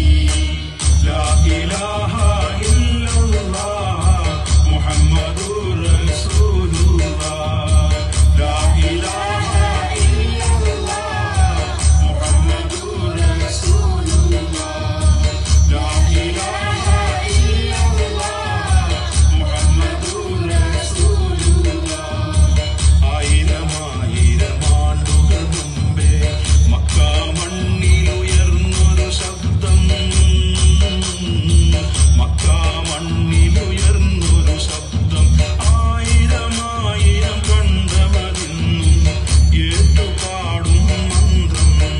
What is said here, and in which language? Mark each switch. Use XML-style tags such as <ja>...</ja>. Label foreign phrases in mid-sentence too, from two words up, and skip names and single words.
<ar>لا إله إلا الله محمد رسول الله. لا إله إلا الله محمد رسول الله. لا إله إلا الله محمد رسول الله.</ar> <ml>ആയിരമായിരമാണ്ടുകൾ മുമ്പേ മക്കാ മണ്ണിലുയർന്നൊരു ശബ്ദം. മക്കാ മണ്ണിലുയർന്നൊരു ശബ്ദം. ആയിരമായിരം കണ്ടവരിന്നും ഏറ്റുപാടും മന്ത്രം.</ml>